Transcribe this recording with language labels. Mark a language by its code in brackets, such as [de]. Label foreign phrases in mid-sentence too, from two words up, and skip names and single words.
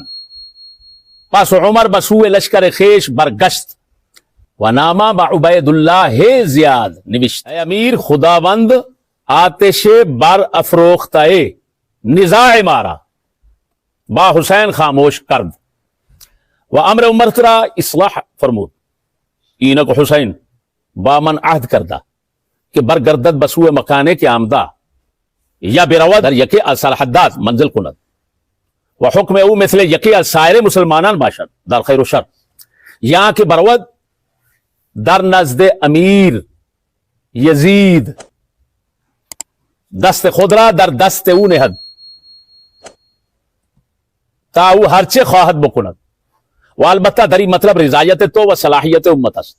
[fa] پس عمر بسو لشکر خیش برگشت و نامہ با عبید اللہ زیاد نوشت اے امیر خداوند آتش بر افروختہ نزاع مارا با حسین خاموش کرد و امر عمر ترا اصلاح فرمود اینک حسین با من عہد کردہ کہ برگردد بسوء مکانے کے آمدہ یا برود در یکی از سرحدات منزل کند و حکم او مثل یکی از سائر مسلمانان باشد در خیر و شر. یہاں کے برود در نزد امیر یزید دست خود را در دست او نهد تا او هرچه خواهد بکند و البته در این مطلب رضایت تو و صلاحیت امت است.